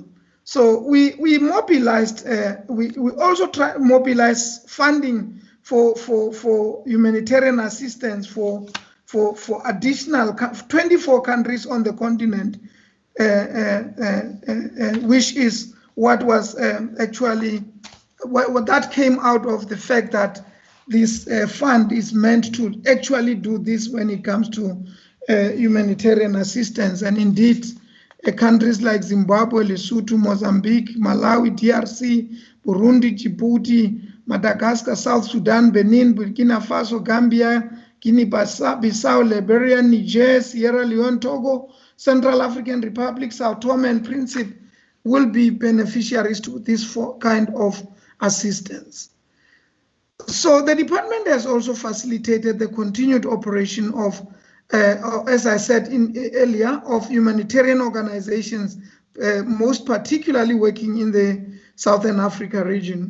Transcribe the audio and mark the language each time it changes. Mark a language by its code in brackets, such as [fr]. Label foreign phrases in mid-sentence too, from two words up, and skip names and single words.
[en] So we mobilized, we also mobilize funding for humanitarian assistance for additional 24 countries on the continent, which is what was actually what that came out of the fact that this fund is meant to actually do this when it comes to humanitarian assistance. And indeed, countries like Zimbabwe, Lesotho, Mozambique, Malawi, DRC, Burundi, Djibouti, Madagascar, South Sudan, Benin, Burkina Faso, Gambia, Guinea-Bissau, Liberia, Niger, Sierra Leone, Togo, Central African Republic, Sao Tome and Principe will be beneficiaries to this kind of assistance. So the department has also facilitated the continued operation of, as I said earlier, of humanitarian organizations, most particularly working in the Southern Africa region.